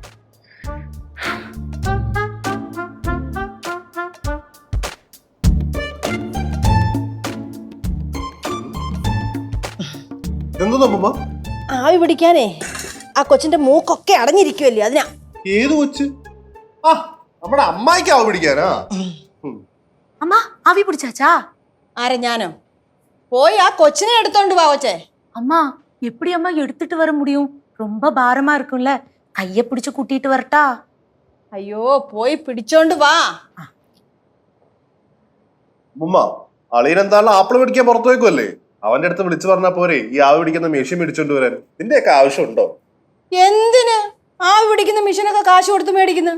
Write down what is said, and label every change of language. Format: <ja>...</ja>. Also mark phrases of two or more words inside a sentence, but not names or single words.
<ml>എന്തോന്നാ അമ്മൂമ്മ? ആവി പിടിക്കാനേ ആ കൊച്ചിന്റെ മൂക്കൊക്കെ അടഞ്ഞിരിക്കുമല്ലേ അതിനാ. ഏത് കൊച്ച്? ആ നമ്മുടെ അമ്മായിക്ക് ആവ് പിടിക്കാനാ.</ml> <ta>அம்மா ஆவி பிடிச்சாச்சா?</ta> <ml>ആരെ ഞാനോ? പോയി ആ കൊച്ചിനെ എടുത്തോണ്ട് വാ കൊച്ചേ.</ml> <ta>அம்மா எப்படி அம்மா எடுத்துட்டு வர முடியும்? ரொம்ப பாரமா இருக்கும்ல. கைய பிடிச்சு கூட்டிட்டு வரட்டா?</ta> <ml>അയ്യോ പോയി പിടിച്ചോണ്ട് വാ. അമ്മൂമ്മ അളിയനെന്തായാലും ആപ്പിള് പിടിക്കാൻ പുറത്തു വെക്കുമല്ലേ, അവന്റെ അടുത്ത് വിളിച്ചു പറഞ്ഞാ പോരെ ഈ ആവ് പിടിക്കുന്ന മെഷീൻ മേടിച്ചോണ്ട് വരാൻ. ഇതിന്റെയൊക്കെ ആവശ്യമുണ്ടോ? എന്തിന് ആവി പിടിക്കുന്ന മെഷീനൊക്കെ കാശ് കൊടുത്ത് മേടിക്കുന്നു?</ml>